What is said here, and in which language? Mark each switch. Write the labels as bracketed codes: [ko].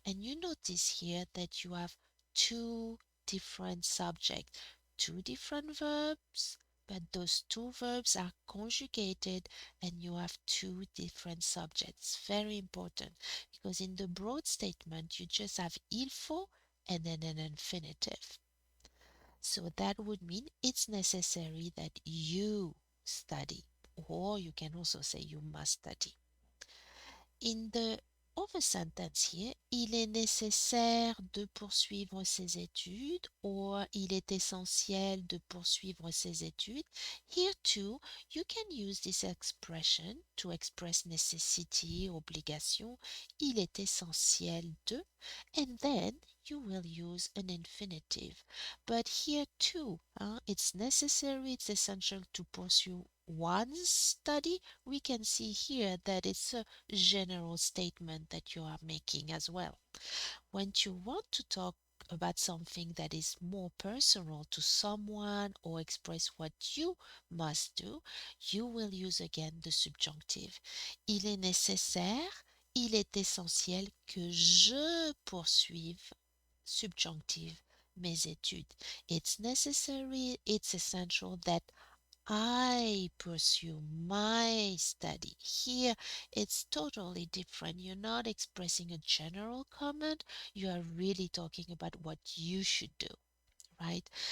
[en] And you notice here that you have two different subjects, two different verbs, but those two verbs are conjugated and you have two different subjects. Very important because in the broad statement you just have il faut and then an infinitive. So that would mean it's necessary that you study, or you can also say you must study. In the other sentence here, [fr] il est nécessaire de poursuivre ses études [en] or [fr] il est essentiel de poursuivre ses études. [en] Here too, you can use this expression to express necessity, obligation. [fr] Il est essentiel de, [en] and then you will use an infinitive. But here too, it's necessary, it's essential to pursue one's study. We can see here that it's a general statement that you are making as well. When you want to talk about something that is more personal to someone or express what you must do, you will use again the subjunctive. [fr] Il est nécessaire, il est essentiel que je poursuive, subjunctive, mes études. [en] It's necessary, it's essential that I pursue my study. Here, it's totally different. You're not expressing a general comment, you are really talking about what you should do, right?